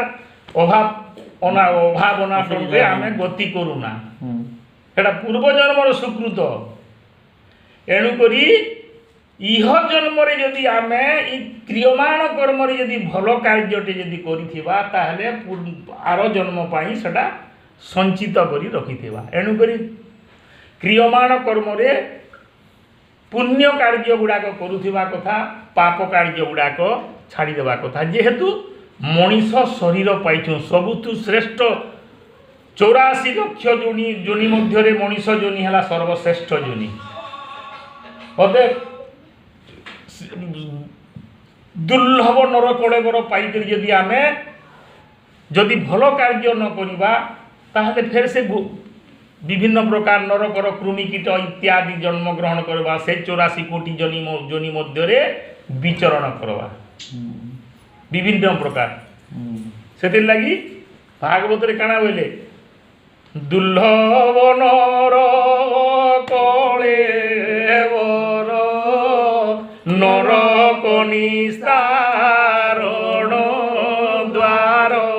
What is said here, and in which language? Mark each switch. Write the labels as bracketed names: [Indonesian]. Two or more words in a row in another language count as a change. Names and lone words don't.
[Odia] ଅଭାବ ଅନାଟନରେ ଆମେ ଗତି କରୁନା ଏଇଟା ପୂର୍ବ ଜନ୍ମର ସୁକୃତ ଏଣୁ କରି ଇହ ଜନ୍ମରେ ଯଦି ଆମେ ଏ କ୍ରିୟମାଣ କର୍ମରେ ଯଦି ଭଲ କାର୍ଯ୍ୟଟେ ଯଦି କରିଥିବା ତାହାହେଲେ ଆଉ ଜନ୍ମ ପାଇଁ ସେଇଟା ସଞ୍ଚିତ କରି ରଖିଥିବା ଏଣୁ କରି କ୍ରିୟମାଣ କର୍ମରେ ପୁଣ୍ୟ କାର୍ଯ୍ୟ ଗୁଡ଼ାକ କରୁଥିବା କଥା ପାପ କାର୍ଯ୍ୟ ଗୁଡ଼ାକ ଛାଡ଼ି ଦେବା କଥା ଯେହେତୁ ମଣିଷ ଶରୀର ପାଇଛୁ ସବୁଠୁ ଶ୍ରେଷ୍ଠ 84 ଲକ୍ଷ ଯୋନି ମଧ୍ୟ ମଣିଷ ଯୋନି ହେଲା ସର୍ବଶ୍ରେଷ୍ଠ ଯୋନି ଅତେ ଦୁର୍ଲଭ ନର କଳେବର ପାଇକରି ଯଦି ଆମେ ଯଦି ଭଲ କାର୍ଯ୍ୟ ନ କରିବା ତାହାହେଲେ ଫେର ସେ ବିଭିନ୍ନ ପ୍ରକାର ନରକର କୃମିକୀଟ ଇତ୍ୟାଦି ଜନ୍ମ ଗ୍ରହଣ କରିବା ସେ 84 କୋଟି ଯୋନି ମଧ୍ୟ ବିଚରଣ କରିବା ବିଭିନ୍ନ ପ୍ରକାର ସେଥି ଲାଗି ଭାଗବତ ରେ କାହ୍ନା ବୋଲେ ଦୁର୍ଲଭ ନର କଳେ ବର ନରକ ନିସ୍ତାରଣ ଦ୍ୱାର